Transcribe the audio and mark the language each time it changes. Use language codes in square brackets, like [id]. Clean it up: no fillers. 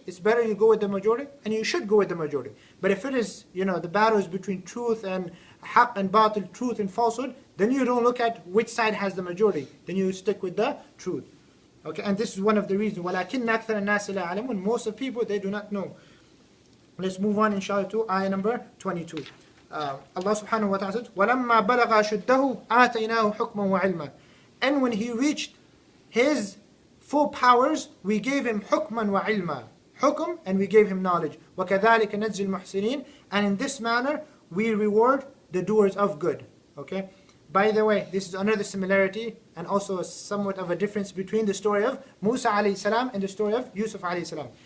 [en] It's better you go with the majority, and you should go with the majority. But if it is, the battle is between truth and haqq and batil, truth and falsehood, then you don't look at which side has the majority. Then you stick with the truth. Okay, and this is one of the reasons. [ar] وَلَكِنَّ أَكْثَرَ النَّاسِ لَا يَعْلَمُونَ. [en] Most of people, they do not know. Let's move on inshallah to ayah number 22. Allah subhanahu wa ta'ala says, [ar] وَلَمَّا بَلَغَ شُدَّهُ آتَيْنَاهُ حُكْمًا وَعِلْمًا. [en] And when he reached his full powers, we gave him [ar] حُكْمًا وَعِلْمًا. [en] Hukm, and we gave him knowledge. [ar] وَكَذَلِكَ نَجْزِي الْمُحْسِنِينَ. [en] And in this manner, we reward the doers of good. Okay? By the way, this is another similarity and also somewhat of a difference between the story of Musa alayhi salam and the story of Yousuf alayhi salam.